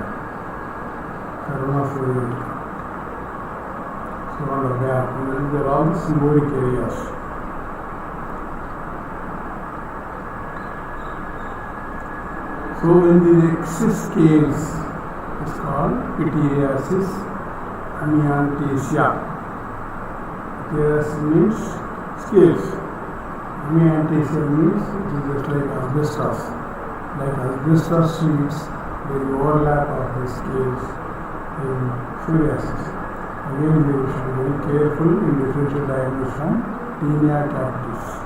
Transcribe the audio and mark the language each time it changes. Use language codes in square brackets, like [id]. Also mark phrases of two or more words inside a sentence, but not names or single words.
[en] Corona psoriatica. So on the back, and then there are all the seborrheic areas. So in the excess scales, it's called pityriasis amiantasia. Pityriasis means scales. Amiantasia means it is just like asbestos. Like asbestos sheets, there is overlap of the scales in psoriasis. Again, we should be very careful in differential diagnosis from tinea capitis.